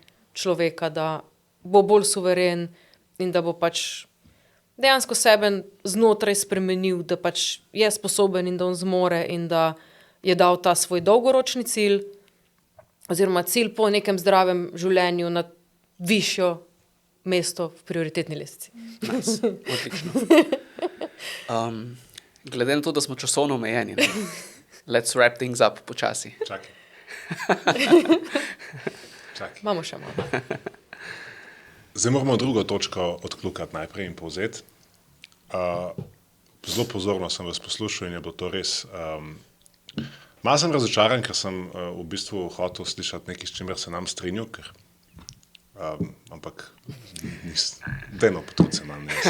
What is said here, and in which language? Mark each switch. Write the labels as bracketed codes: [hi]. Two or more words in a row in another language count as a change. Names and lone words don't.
[sl] Človeka, da bo bolj suveren in da bo pač dejansko sebe znotraj spremenil, da pač je sposoben in da on zmore in da je dal ta svoj dolgoročni cilj oziroma cilj po nekem zdravem življenju na višjo mesto v prioritetni lestvici. Nice. Odlično. Glede na to, da smo časovno omejeni, ne? [en] Let's wrap things up počasi. [sl] Čakaj. Imamo še malo. Zdaj moramo drugo točko odkljukati najprej in povzeti. Zelo pozorno sem vas poslušal in je bilo to res... Malo sem razočaran, ker sem v bistvu hotel slišati nekaj, s čimer se nam strinjal, ker ampak dajno potrud se nam ne.